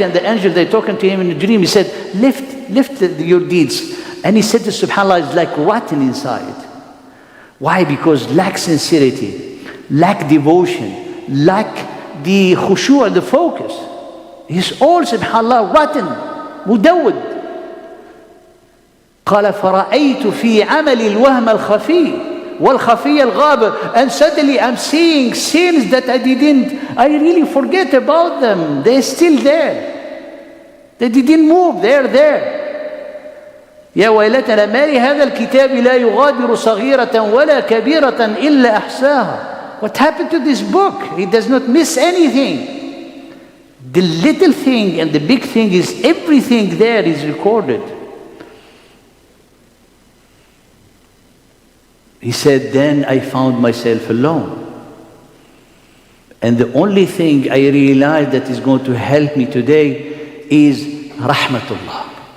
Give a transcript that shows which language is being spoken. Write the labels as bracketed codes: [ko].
[en] And the angel, they're talking to him in a dream, he said, lift your deeds. And he said to subhanAllah, it's like rotten inside. Why? Because lack sincerity, lack devotion, lack the khushu' and the focus. He's all subhanAllah rotten, mudawwad. [ar] قال فرأيت في عمل الوهم الخفي والخفي الغابر. [en] And suddenly I'm seeing sins that I really forget about them. They're still there. They didn't move, they're there. [ar] يا ويلتنا ما لهذا الكتاب لا يغادر صغيرة ولا كبيرة إلا أحصاها. [en] What happened to this book? It does not miss anything. The little thing and the big thing is everything there is recorded. He said, then I found myself alone. And the only thing I realized that is going to help me today is rahmatullah.